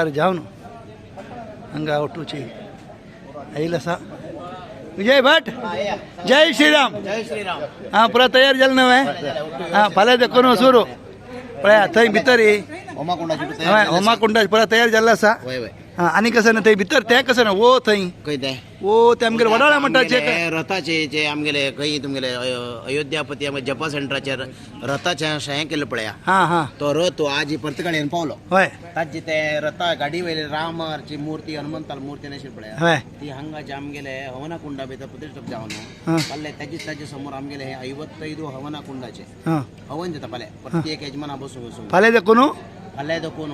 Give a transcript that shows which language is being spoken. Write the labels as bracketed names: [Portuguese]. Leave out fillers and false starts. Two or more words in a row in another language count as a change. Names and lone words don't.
[Konkani] जावन हंग आवटूची ऐलसा विजय भट जय श्रीराम हाँ पुरा तयार जाल नवे हाँ फाल्यां देखून सुरू पळया थंय भितर होमा कुंडाची पुरा तयार जाल्लो आसा हाँ आनी कसं ना थंय भितर तें कसं ना वो थंय वो ते आमगेले वडाळा म्हणटाचे रथाचे जे आमगेले खंय तुमगेले अयोध्यापती आमगे जपा सेंटराचेर रथाचे हें केल्लो पळया हाँ हाँ तो रथ आज परतगाडयेन पावलो हय ताजे ते रथा गाडी वयले रामाची मूर्ती हनुमंताल मूर्ती आशिल्ली पळया हय ती हांगाचे आमगेले हवना कुंडा भितर प्रतिष्ठप जावन फाल्यां ताजे समोर आमगेले हे 55 हवना कुंडाचे हाँ हवन जाता फाल्यां प्रत्येक यजमाना बसून फाल्यां देखून फाल्यां देखून